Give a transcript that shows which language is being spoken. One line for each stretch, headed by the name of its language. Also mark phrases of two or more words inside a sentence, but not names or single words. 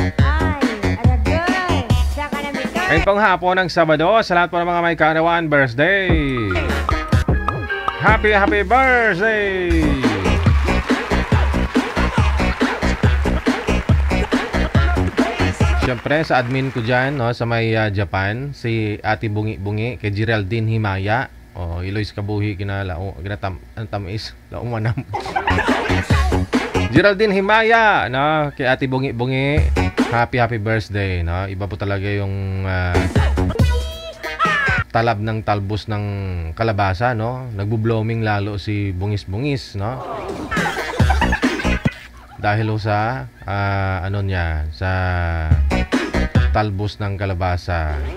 Filipino: Ngayon pong hapon ng Sabado, sa lahat po ng mga may karawan, birthday!
English: Happy birthday!
Filipino: Siyempre, sa admin ko dyan, no, sa may Japan, si Ate Bungi-Bungi, kay Geraldine Himaya, Eloise Kabuhi, tamis, laumanam. Geraldine Himaya, no, kay Ate Bungi-Bungi,
English: happy birthday,
Filipino: no? Iba po talaga yung talab ng talbos ng kalabasa, no? Nagbo-blooming lalo si Bungis-Bungis, no? Dahil sa ano niya, sa talbos ng kalabasa.